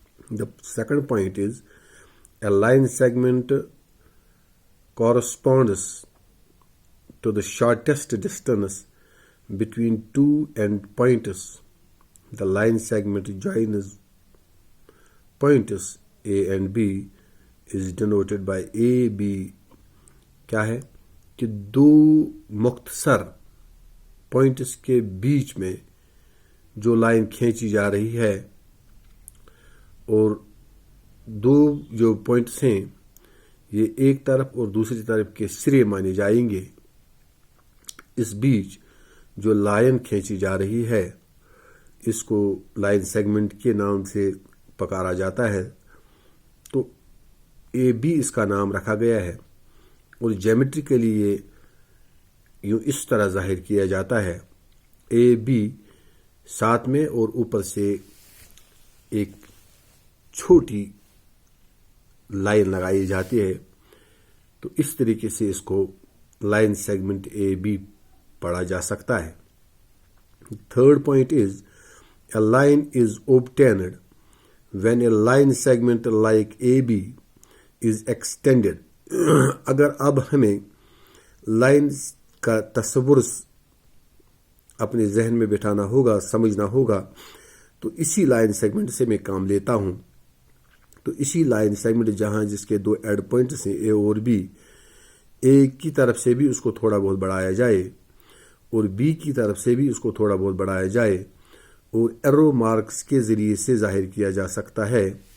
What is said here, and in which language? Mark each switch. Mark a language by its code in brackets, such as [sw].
[en] The second point is a line segment corresponds to the shortest distance between two endpoints. The line segment joins points A and B is denoted by AB. [ur] کیا ہے کہ دو مختصر points کے بیچ میں جو line کھینچی جا رہی ہے اور دو جو پوائنٹس ہیں یہ ایک طرف اور دوسری طرف کے سرے مانے جائیں گے. اس بیچ جو لائن کھینچی جا رہی ہے اس کو لائن سیگمنٹ کے نام سے پکارا جاتا ہے. تو اے بی اس کا نام رکھا گیا ہے اور جیومیٹری کے لیے یوں اس طرح ظاہر کیا جاتا ہے. اے بی ساتھ میں اور اوپر سے ایک چھوٹی لائن لگائی جاتی ہے تو اس طریقے سے اس کو لائن سیگمنٹ اے بی پڑھا جا سکتا ہے. [en] Third point is a line is obtained when a line segment like AB is extended. [ur] اگر اب ہمیں لائن کا تصور اپنے ذہن میں بٹھانا ہوگا، سمجھنا ہوگا تو اسی لائن سیگمنٹ سے میں کام لیتا ہوں. تو اسی لائن سیگمنٹ جہاں جس کے دو ایڈ پوائنٹس ہیں اے اور بی، اے کی طرف سے بھی اس کو تھوڑا بہت بڑھایا جائے اور بی کی طرف سے بھی اس کو تھوڑا بہت بڑھایا جائے اور ایرو مارکس کے ذریعے سے ظاہر کیا جا سکتا ہے.